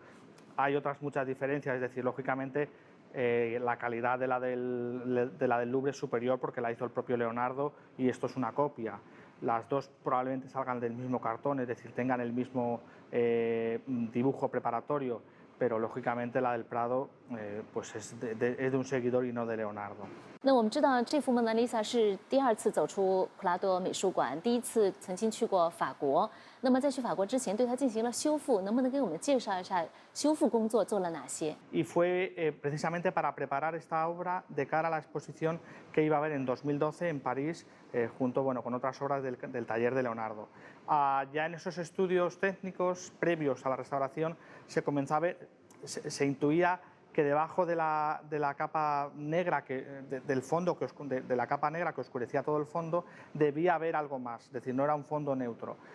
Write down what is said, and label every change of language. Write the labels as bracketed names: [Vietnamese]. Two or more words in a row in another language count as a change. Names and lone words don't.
[Spanish] Hay otras muchas diferencias, es decir, lógicamente la calidad de la del Louvre es superior porque la hizo el propio Leonardo y esto es una copia. Las dos probablemente salgan del mismo cartón, es decir, tengan el mismo dibujo preparatorio, pero lógicamente la del Prado pues es de un seguidor y no de Leonardo. [Chinese] 那我们知道这幅蒙娜丽莎是第2次走出普拉多美术馆，第1次曾经去过法国。那么在去法国之前，对它进行了修复，能不能给我们介绍一下修复工作做了哪些？ [Spanish] Y fue precisamente para preparar esta obra de cara a la exposición que iba a haber en 2012 en París, junto con otras obras del taller de Leonardo. Ya en esos estudios técnicos previos a la restauración se comenzó a ver, se intuía que debajo de la capa negra del fondo, de la capa negra que oscurecía todo el fondo, debía haber algo más, es decir, no era un fondo neutro.